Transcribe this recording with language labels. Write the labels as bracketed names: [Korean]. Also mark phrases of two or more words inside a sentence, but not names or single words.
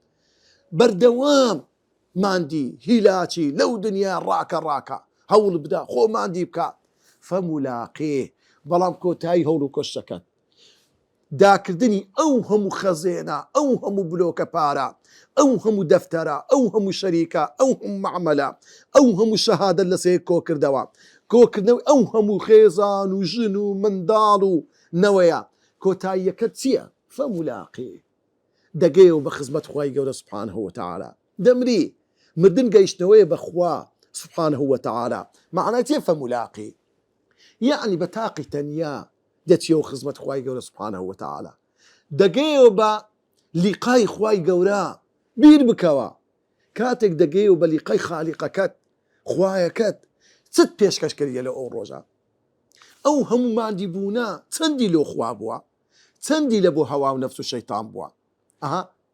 [Central Kurdish] بەردەوام ماندی هیلاچی لەو دنیا ڕاکە هەوڵ بدا خۆ ماندی بکە فەمولاقێ بەڵام کۆتایی هەوڵ و کۆشەکەت داکردنی ئەو هەموو خەزێنە ئەو هەموو بلۆکە پارە ئەو هەموو دەفتەرە ئەو هەموو شەریکە ئەو هەموو معامەلە ئەو هەموو شەهادەت لەسێ کۆکردەوە کۆکردنەوەی ئەو هەموو خێزان و ژن و منداڵ و نەوەیە کۆتاییەکە چییە؟ فەمولاقێ دەگەیەوە بە خزمەت خوای گەورە [Arabic] سوبحانەه وتەعالا [Central Kurdish] دەمری مردن گەیشتنەوەیە بەخوا [Arabic] سبحانه وتعالى [Central Kurdish] معناه چیە فەمولاقی یعنی بە تاقی تەنیا دەچیەوە خزمەت خوای گەورە [Arabic] سبحانه وتعالى [Central Kurdish] دەگەیەوە بە لیقای خوای گەورە بیر بکەوە کاتێک دەگەیەوە بە لیقای خالیقەکەت خوایەکەت چت پێشکەش کردیە لە ئەو ڕۆژە ئەو هەموو مادی بوونە چەندی لۆ خوا بووە چەندی لە بۆ هەوا و نەفس و شەیتان بووە ئەها